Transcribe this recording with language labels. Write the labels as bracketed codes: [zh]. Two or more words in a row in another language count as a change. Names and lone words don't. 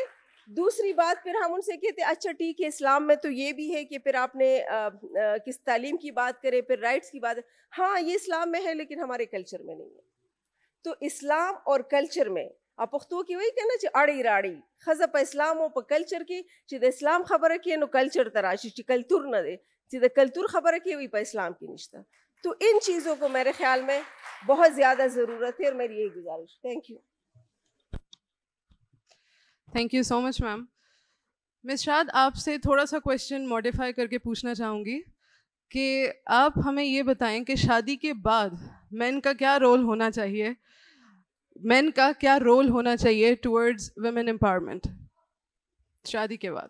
[ur] دوسری بات پھر ہم ان سے کہتے ہیں اچھا ٹھیک ہے اسلام میں تو یہ بھی ہے کہ پھر آپ نے کس تعلیم کی بات کریں, پھر رائٹس کی بات, ہاں یہ اسلام میں ہے لیکن ہمارے کلچر میں نہیں ہے. تو اسلام اور کلچر میں آپ پختو کی وہی کہنا چاہیے [ps] اڑی راڑی خزہ پہ اسلام و پہ کلچر کی چیز اسلام خبر کی نو کلچر تراشی چی کلتور نہ دے چیز کلتور خبر کی وہی پہ اسلام کی نشتہ. [ur] تو ان چیزوں کو میرے خیال میں بہت زیادہ ضرورت ہے, اور میری یہی گزارش. [en] Thank you. Thank you so much ma'am. [ur] مس شاد آپ سے تھوڑا سا [en] question modify [ur] کر کے پوچھنا چاہوں گی کہ آپ ہمیں یہ بتائیں کہ شادی کے بعد مین کا کیا رول ہونا چاہیے, مین کا کیا رول ہونا چاہیے [en] towards women empowerment [ur] شادی کے بعد.